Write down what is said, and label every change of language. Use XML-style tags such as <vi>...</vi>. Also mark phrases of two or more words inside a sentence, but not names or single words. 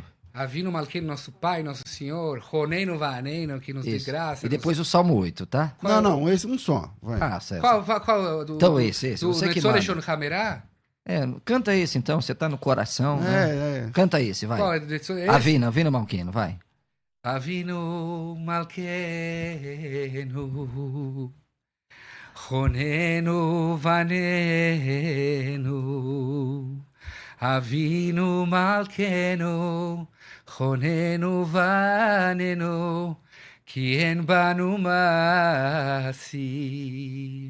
<he>אבינו מלכנו,</he> <pt>nosso Pai, nosso Senhor,</pt> <he>חננו ועננו,</he> <pt>que nos dê graça. E depois o Salmo 8, tá? Não, esse um só. Vai. Ah, certo. Qual então esse. Você que manda. Canta esse então, você tá no coração. Né? Canta esse, vai. Qual é esse?</pt> <he>אבינו מלכנו, vai. אבינו מלכנו, חננו ועננו, אבינו מלכנו, חוננו בננו, כי אין בנו מעשים.</he>